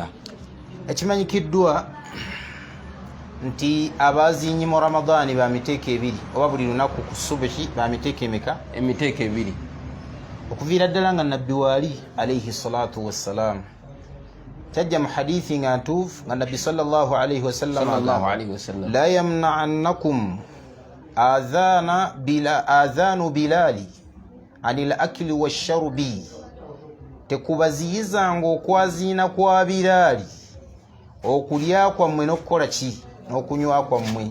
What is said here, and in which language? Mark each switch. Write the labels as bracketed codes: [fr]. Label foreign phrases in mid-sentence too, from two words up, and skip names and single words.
[lg] Ekimanyikiddwa nti abazinyi mu Ramadani ba miteeko ebiri, oba buli lunaku ku subuhi ba miteeko emeka? Emiteeko ebiri. Okuviira ddala nga nabbi waali [ar] عليه الصلاة والسلام [lg] kyajja mu hadithi nga ntuufu nga nabbi [ar] صلى الله عليه وسلم لا يمنعنكم أذان بلال عن الأكل والشرب, [lg] tekubaziyizanga okwaziina kwa Bilaali okulya kwammwe n'okukola ki n'okunywa kwammwe.